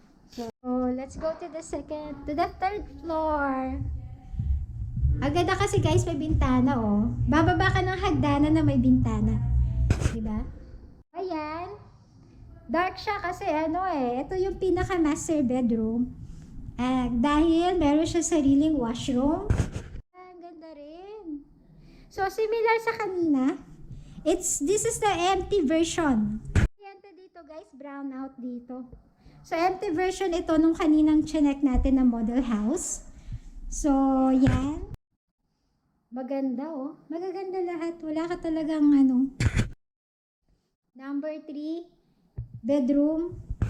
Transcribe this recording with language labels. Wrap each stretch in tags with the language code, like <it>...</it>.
<en>So, let's go to the third floor.</en> <tl>Ang ganda kasi guys, may bintana, oh. Bababa ka ng hagdanan na may bintana. Diba? Ayan. Dark siya kasi ito yung pinaka master bedroom. Dahil meron siya sariling washroom. Ang ganda rin. So, similar sa kanina.</tl> <en>This is the empty version.</en> <tl>Kuryente dito guys, brown out dito. So empty version ito nung kaninang chinek natin na model house. So yan. Maganda oh. Magaganda lahat. Wala ka talagang ano. Number 3, bedroom.</tl>